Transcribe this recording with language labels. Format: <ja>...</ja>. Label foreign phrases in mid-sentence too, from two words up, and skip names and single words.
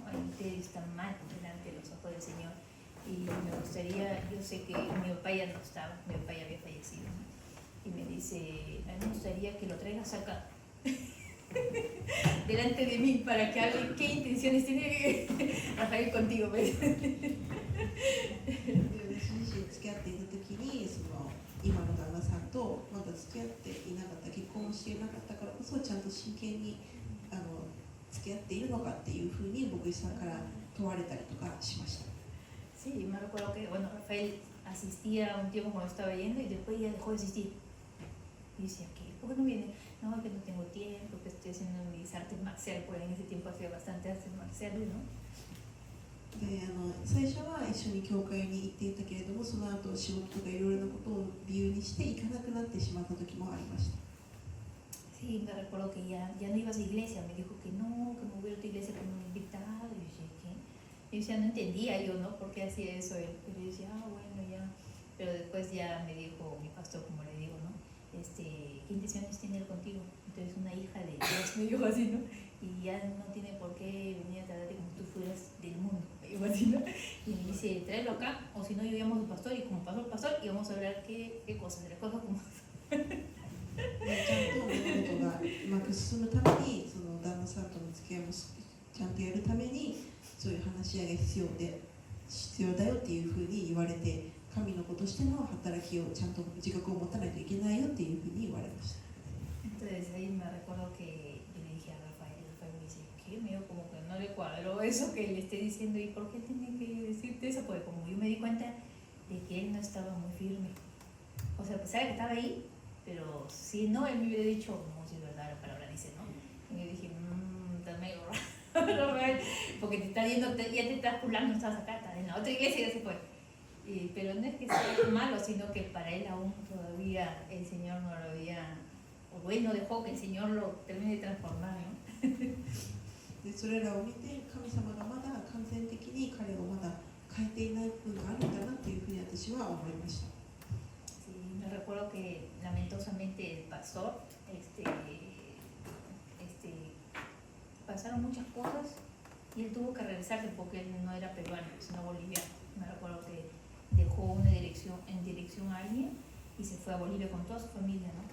<es>Ahí está mal delante de los ojos del Señor. Y me gustaría, yo sé que mi papá ya no estaba, mi papá ya había fallecido, ¿no? Y me dice, a mí me gustaría que lo traigas acá delante de mí para que hable qué intenciones tiene Rafael contigo.</es> <ja>で私自身付き合っていた時に今の旦那さんとまだ付き合っていなかった結婚をしていなかったからこそちゃんと真剣に付き合っているのかっていうふうに牧師さんから問われたりとかしました。</ja> <es>Sí, me recuerdo que bueno, Rafael asistía un tiempo cuando estaba yendo y después ya dejó de asistir. Y decía, ¿qué? ¿Por qué no viene? No, es que no tengo tiempo, que estoy haciendo mis artes marciales, porque en ese tiempo hacía bastante artes marciales, ¿no?</es> <ja>で最初は一緒に教会に行っていたけれどもその後仕事とかいろいろなことを理由にして行かなくなってしまった時もありました。</ja> <es>Sí, me recuerdo que ya no ibas a iglesia, me dijo que no, que me hubiera a tu iglesia como invitado. Y yo decía, ¿qué? Y decía, no entendía yo, ¿no? ¿Por qué hacía eso él? Pero yo decía, bueno, ya. Pero después ya me dijo mi pastor, como le digo, ¿no? ¿Qué intenciones tiene él contigo? Entonces una hija de Dios, me dijo así, ¿no? Y ya no tiene por qué venir a tratarte como si tú fueras del mundo, me dijo así, ¿no? Y me dice, tráelo acá, o si no, yo llamo a tu pastor, y como pasó el pastor, y vamos a hablar qué cosas, de las cosas como...</es> <ja>ちゃんと物事がうまく進むためにその旦那さんとの付き合いもちゃんとやるためにそういう話し合いが必要だよっていうふうに言われて神の子としての働きをちゃんと自覚を持たないといけないよっていうふうに言われました。</ja> <es>Entonces ahí me recuerdo que yo le dije a Rafael me dice, ¿qué? Me dio como que no le cuadró eso que le esté diciendo, ¿y por qué tiene que decirte eso? Porque como yo me di cuenta de que él no estaba muy firme. O sea, pues sabe que estaba ahí, pero si no, él me hubiera dicho, no, si es verdad, la palabra dice, ¿no? Y yo dije, está medio raro, porque te está viendo, ya te estás pulando, no estás acá, estás en la otra iglesia y ya se fue. Pero no es que sea malo, sino que para él aún todavía el Señor no lo había, o bueno, dejó que el Señor lo termine de transformar, ¿no?</es> <ja>でそれらを見て神様がまだ完全的に彼をまだ変えていない部分があるんだなというふうに私は思いました。</ja> <es>Sí, me recuerdo que lamentosamente el pastor, pasaron muchas cosas y él tuvo que regresarse porque él no era peruano, sino boliviano. Me recuerdo que dejó una dirección a alguien y se fue a Bolivia con toda su familia, ¿no?</es>